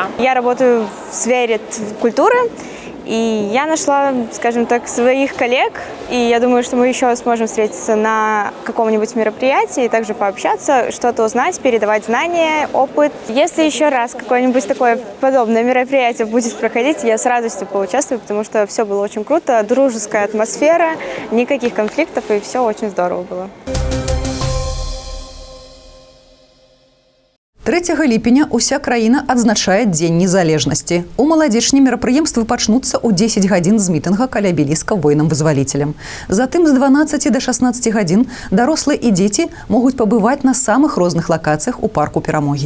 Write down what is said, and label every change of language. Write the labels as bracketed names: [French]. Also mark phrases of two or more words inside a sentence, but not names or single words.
[Russian] Я работаю в сфере культуры, и я нашла, скажем так, своих коллег, и я думаю, что мы еще сможем встретиться на каком-нибудь мероприятии и также пообщаться, что-то узнать, передавать знания, опыт. Если еще раз какое-нибудь такое подобное мероприятие будет проходить, я с радостью поучаствую, потому что все было очень круто, дружеская атмосфера, никаких конфликтов, и все очень здорово было. [Belarusian] 3 ліпеня уся краіна адзначае Дзень незалежнасці. У маладзечні мерапрыемствы пачнуцца ў 10 гадзін з мітынга каля абеліска воінам-вызваліцелям. Затым з 12 до 16 гадзін дарослыя і дзеці могуць пабываць на самых розных лакацыях у парку Перамогі.